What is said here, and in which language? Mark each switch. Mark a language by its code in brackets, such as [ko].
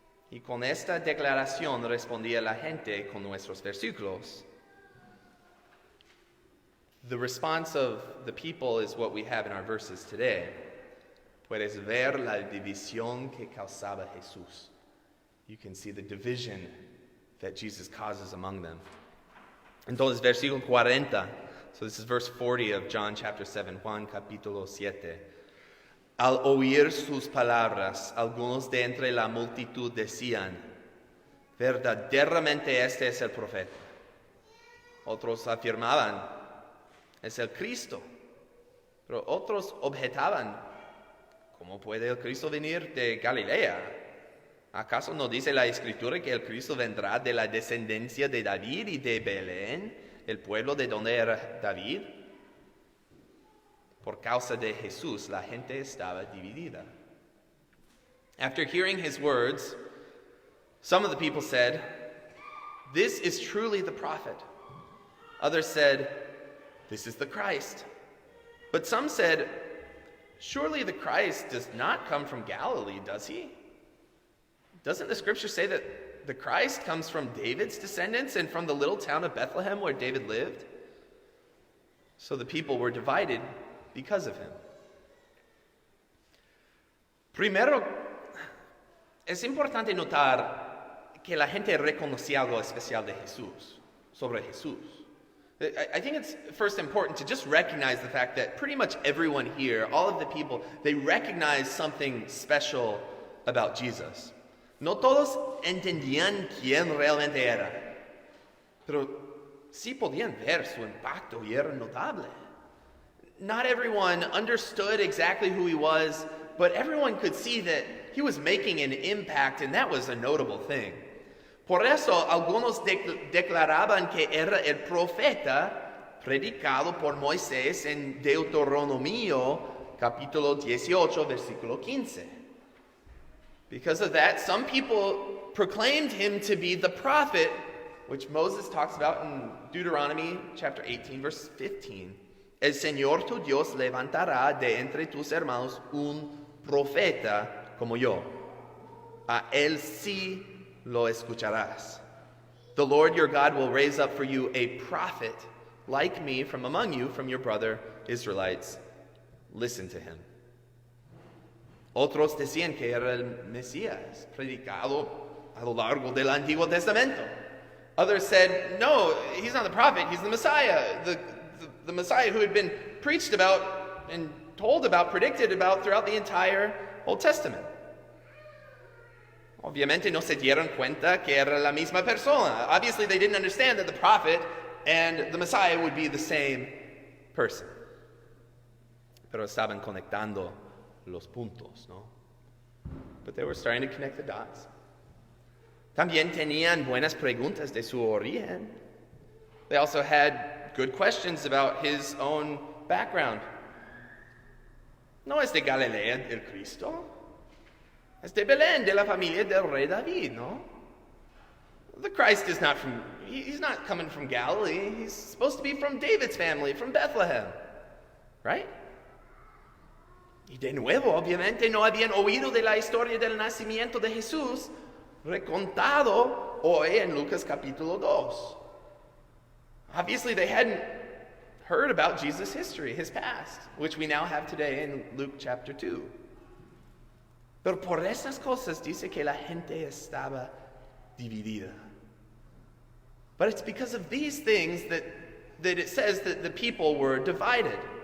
[es] Y con esta declaración respondía la gente con nuestros versículos. [en] The response of the people is what we have in our verses today. [es] Puedes ver la división que causaba Jesús. [en] You can see the division that Jesus causes among them. [es] Entonces, versículo 40. [en] So this is verse 40 of John chapter 7, [es] Juan capítulo 7. Al oír sus palabras, algunos de entre la multitud decían, verdaderamente este es el profeta. Otros afirmaban, es el Cristo. Pero otros objetaban, ¿cómo puede el Cristo venir de Galilea? ¿Acaso no dice la Escritura que el Cristo vendrá de la descendencia de David y de Belén, el pueblo de donde era David? Por causa de Jesús, la gente estaba dividida. [en] After hearing his words, some of the people said, "This is truly the prophet." Others said, "This is the Christ." But some said, "Surely the Christ does not come from Galilee, does he? Doesn't the scripture say that the Christ comes from David's descendants and from the little town of Bethlehem where David lived?" So the people were divided because of him. [es] Primero, es importante notar que la gente reconocía algo especial de Jesús, sobre Jesús. [en] I think it's first important to just recognize the fact that pretty much everyone here, all of the people, they recognize something special about Jesus. [es] No todos entendían quién realmente era, pero sí podían ver su impacto y era notable. [en] Not everyone understood exactly who he was, but everyone could see that he was making an impact, and that was a notable thing. [es] Por eso, algunos declaraban que era el profeta predicado por Moisés en Deuteronomio, capítulo 18, versículo 15. [en] Because of that, some people proclaimed him to be the prophet, which Moses talks about in Deuteronomy chapter 18, verse 15. [es] El Señor tu Dios levantará de entre tus hermanos un profeta como yo. A él sí lo escucharás. [en] The Lord your God will raise up for you a prophet like me from among you, from your brother Israelites. Listen to him. [es] Otros decían que era el Mesías, predicado a lo largo del Antiguo Testamento. [en] Others said, no, he's not the prophet, he's the Messiah, the Messiah who had been preached about and told about, predicted about throughout the entire Old Testament. [es] Obviamente no se dieron cuenta que era la misma persona. [en] Obviously they didn't understand that the prophet and the Messiah would be the same person. [es] Pero estaban conectando los puntos, ¿no? [en] But they were starting to connect the dots. [es] También tenían buenas preguntas de su origen. [en] They also had good questions about his own background. [es] No es de Galilea el Cristo. Es de Belén, de la familia del rey David, no? [en] The Christ is not from, he's not coming from Galilee. He's supposed to be from David's family, from Bethlehem. Right? [es] Y de nuevo, obviamente, no habían oído de la historia del nacimiento de Jesús recontado hoy en Lucas capítulo 2. [en] Obviously, they hadn't heard about Jesus' history, his past, which we now have today in Luke chapter 2. [es] Pero por esas cosas dice que la gente estaba dividida. [en] But it's because of these things that it says that the people were divided.